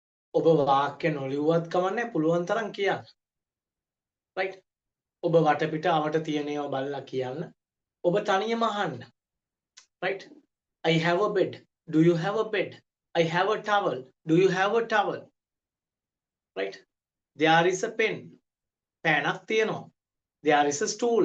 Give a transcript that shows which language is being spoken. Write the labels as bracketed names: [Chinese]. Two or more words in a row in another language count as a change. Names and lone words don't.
[Sinhala] ඔබ වාක්‍ය නොලියුවත් කමන්නේ පුළුවන් තරම් කියන්න. [English] right? [Sinhala] ඔබ වටපිටාවට තියෙන ඒවා බලලා කියන්න. ඔබ තනියම අහන්න. [English] right? I have a bed. Do you have a bed? I have a towel. Do you have a towel? right? There is a pen. [Sinhala] පෑනක් තියෙනවා. [English] There is a stool.